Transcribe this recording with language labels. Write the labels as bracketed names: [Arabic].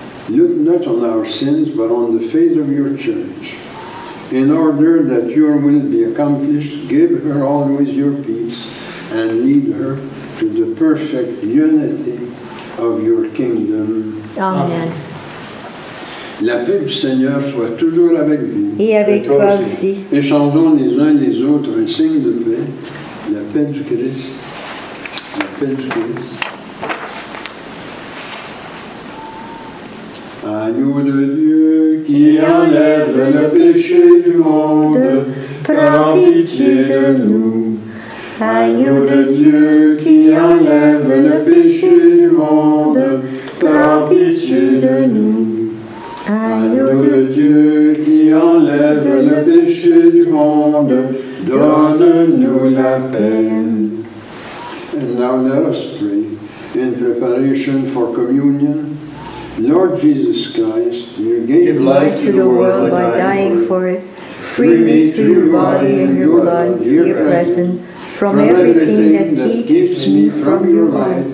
[English] Look not on our sins, but on the faith of your church. In order that your will be accomplished, give her always your peace and lead her to the perfect unity of your kingdom. Amen. [French] La paix du Seigneur soit toujours avec vous. Et avec toi aussi. Échangeons les uns les autres un signe de paix. La paix du Christ. La paix du Christ. Agneau de Dieu qui enlève le péché du monde, prends pitié de nous. Agneau de Dieu qui enlève le péché du monde, prends pitié de nous. Agneau de Dieu qui enlève le péché du monde, donne-nous la paix. [English] And now let us pray in preparation for communion. Lord Jesus Christ, you gave life To the world by dying for it. Free me through your body and your blood, here present, from everything that keeps me from your light.